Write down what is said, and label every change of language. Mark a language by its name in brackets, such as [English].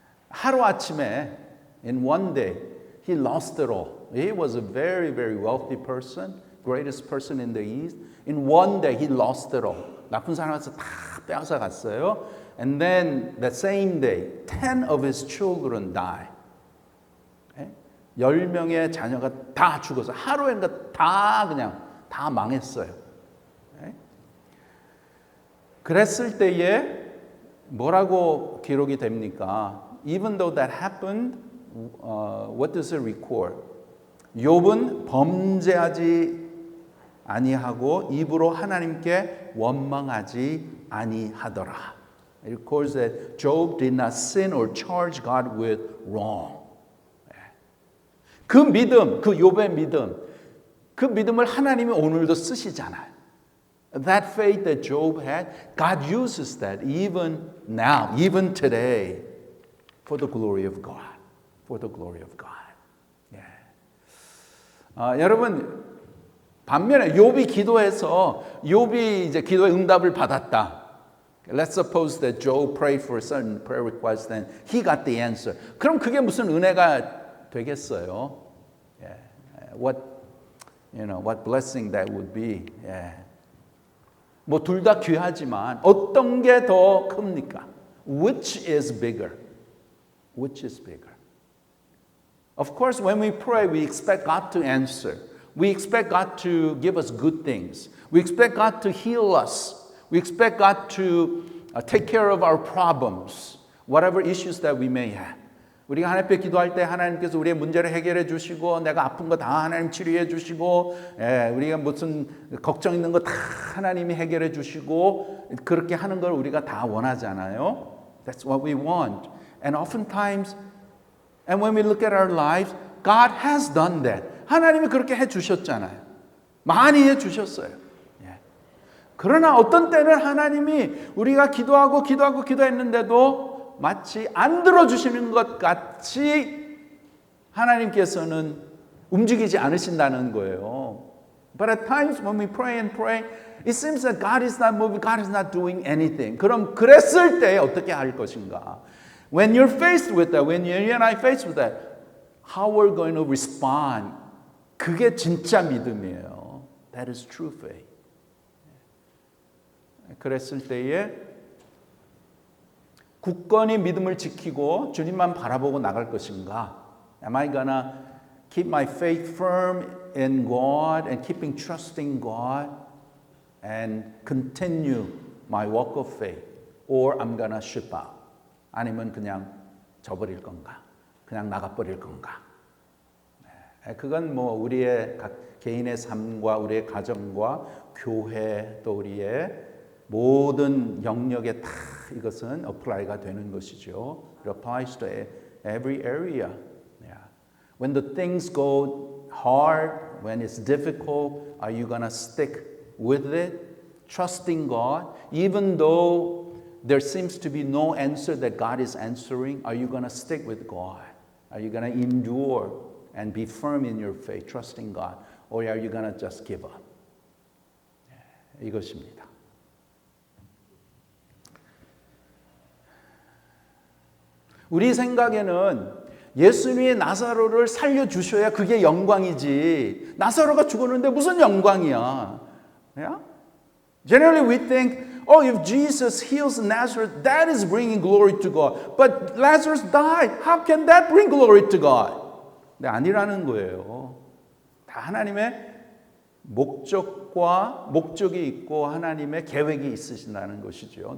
[Korean] 하루 아침에, [English] in one day, he lost it all. He was a very, very wealthy person, greatest person in the East. In one day, he lost it all. [Korean] 나쁜 사람한테 다 빼앗아 갔어요. [English] And then that same day, 10 of his children die. [Korean] 10명의 자녀가 다 죽어서 하루에 다 그냥 다 망했어요. 그랬을 때에 뭐라고 기록이 됩니까? [English] Even though that happened, what does it record? [Korean] 욥은 범죄하지 아니하고 입으로 하나님께 원망하지 아니하더라. [English] It records that Job did not sin or charge God with wrong. [Korean] 그 믿음, 그 욥의 믿음, 그 믿음을 하나님이 오늘도 쓰시잖아요. [English] That faith that Job had, God uses that even now, even today, for the glory of God. For the glory of God. Yeah. [Korean] 여러분, 반면에 욥이 기도해서 욥이 이제 기도의 응답을 받았다. [English] Let's suppose that Job prayed for a certain prayer request and he got the answer. [Korean] 그럼 그게 무슨 은혜가 되겠어요? [English] Yeah. What blessing that would be. Yeah. [Korean] 뭐 둘 다 귀하지만 어떤 게 더 큽니까? [English] Which is bigger? Which is bigger? Of course, when we pray, we expect God to answer. We expect God to give us good things. We expect God to heal us. We expect God to take care of our problems, whatever issues that we may have. [Korean] 우리가 하나님 앞에 기도할 때 하나님께서 우리의 문제를 해결해 주시고 내가 아픈 거 다 하나님 치료해 주시고 우리가 무슨 걱정 있는 거 다 하나님이 해결해 주시고 그렇게 하는 걸 우리가 다 원하잖아요. [English] That's what we want. And oftentimes, and when we look at our lives, God has done that. [Korean] 하나님이 그렇게 해 주셨잖아요. 많이 해 주셨어요. 그러나 어떤 때는 하나님이 우리가 기도했는데도 마치 안 들어주시는 것 같이 하나님께서는 움직이지 않으신다는 거예요. [English] But at times when we pray and pray, it seems that God is not moving, God is not doing anything. [Korean] 그럼 그랬을 때 어떻게 할 것인가? [English] When you're faced with that, when you and I faced with that, how we're going to respond? [Korean] 그게 진짜 믿음이에요. [English] That is true faith. [Korean] 그랬을 때에 굳건히 믿음을 지키고 주님만 바라보고 나갈 것인가? [English] Am I gonna keep my faith firm in God and keeping trusting God and continue my walk of faith? Or I'm gonna ship out? [Korean] 아니면 그냥 져버릴 건가? 그냥 나가버릴 건가? 그건 뭐 우리의 각 개인의 삶과 우리의 가정과 교회 또 우리의 모든 영역에 다 이것은 apply가 되는 것이죠. [English] It applies to every area. Yeah. When the things go hard, when it's difficult, are you gonna stick with it, trusting God, even though there seems to be no answer that God is answering? Are you going to stick with God? Are you going to endure and be firm in your faith, trusting God? Or are you going to just give up? [Korean] 이것입니다. 우리 생각에는 예수님이 나사로를 살려주셔야 그게 영광이지. 나사로가 죽었는데 무슨 영광이야? [English] Yeah? Generally we think, oh, if Jesus heals Nazareth, that is bringing glory to God. But Lazarus died. How can that bring glory to God? [Korean] 근데 아니라는 거예요. 다 하나님의 목적이 있고 하나님의 계획이 있으신다는 것이죠.